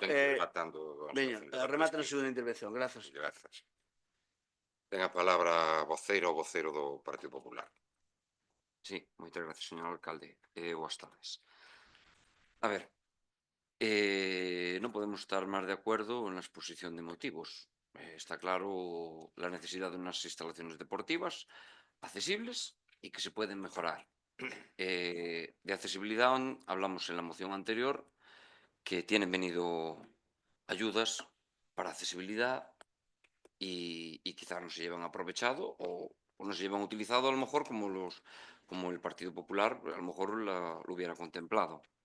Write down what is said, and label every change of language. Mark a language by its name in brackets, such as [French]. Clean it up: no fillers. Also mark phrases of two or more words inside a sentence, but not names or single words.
[Galician] Veña, remate na segunda intervención. Grazas. Grazas. Ten a palabra voceiro ou vocero do Partido Popular. Sí, moitas gracias, señor alcalde. Boas tardes. A ver, non podemos estar máis de acuerdo na exposición de motivos. [Spanish] Está claro la necesidad de unas instalaciones deportivas accesibles y que se pueden mejorar. De accesibilidad hablamos en la moción anterior que tienen venido ayudas para accesibilidad y quizás no se llevan aprovechado o no se llevan utilizado a lo mejor como el Partido Popular a lo mejor lo hubiera contemplado.